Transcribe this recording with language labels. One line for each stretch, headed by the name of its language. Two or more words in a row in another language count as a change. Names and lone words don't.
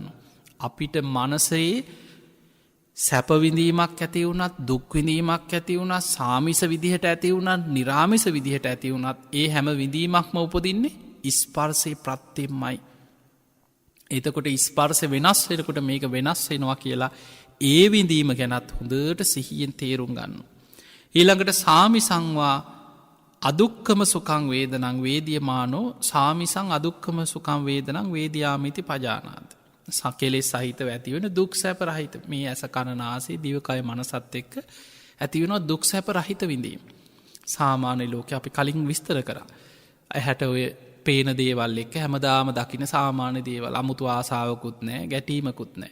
Sinhala: අපිට මනසේ සැපවිඳීමක් ඇති වුණත් දුක්විඳීමක් ඇති වුණත් සාමිස විදිහට ඇති වුණත් නිරාමිස විදිහට ඇති වුණත් ඒ හැම විඳීමක්ම උපදින්නේ ස්පර්ශය ප්‍රත්‍යයෙන්මයි. එතකොට ස්පර්ශ වෙනස් වෙනකොට මේක වෙනස් වෙනවා කියලා ඒ විඳීම ගැනත් හොඳට සිහියෙන් තේරුම් ගන්න.
Pali: ඊළඟට සාමිසංවා අදුක්කම සුකං වේදනං වේදියමානෝ සාමිසං අදුක්කම සුකං වේදනං වේදියාමිති පජානාති.
Sinhala: සකෙලෙස් සහිතව ඇතිවෙන දුක් සැප රහිත මේ ඇස කණනාසේ දිවකය මනසත් එක්ක ඇතිවෙනවා දුක් සැප රහිත විඳීම. සාමාන්‍ය ලෝකෙ අපි කලින් විස්තර කරා. ඇහැට ඔය පේන දේවල් එක්ක හැමදාම දකින සාමාන්‍ය දේවල් අමුතු ආසාවකුත් නෑ ගැටීමකුත් නෑ.